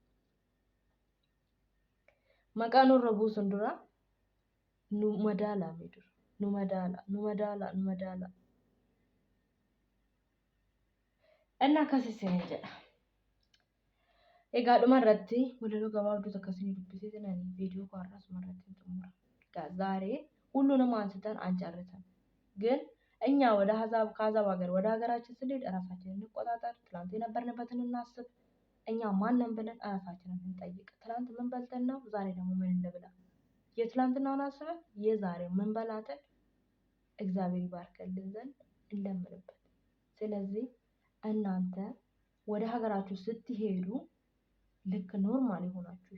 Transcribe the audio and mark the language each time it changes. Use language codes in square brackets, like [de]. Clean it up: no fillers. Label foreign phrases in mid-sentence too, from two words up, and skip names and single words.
[om] Maqaa nurra buusun dura nu madaalaa mee dura. Nu madaala. Enna akkasii jedha. Egaa dhumarratti walaloo gabaabduu akkasii dubbisiisan [am] ቪዲዮ ኳራስ ማለት ነው። ዛሬ ሁሉንም አንስተን አንጨርሰን ግን እኛ ወደ ከአሕዛብ ሀገር ወደ ሀገራችን ስንሄድ ራሳችንን እንቆጣጠር። ትላንት የነበርንበትን እናስብ። እኛ ማንን ብለን ራሳችንን እንጠይቅ። ትላንት ምን በልተን ነው? ዛሬ ደግሞ ምን እንብላ? የትላንትናውን አስበን የዛሬ ምን በላተን እግዚአብሔር ይባርከልን ዘንድ እንለምንበት። ስለዚህ እናንተ ወደ ሀገራችሁ ስትሄዱ ልክ ኖርማል ሆናችሁ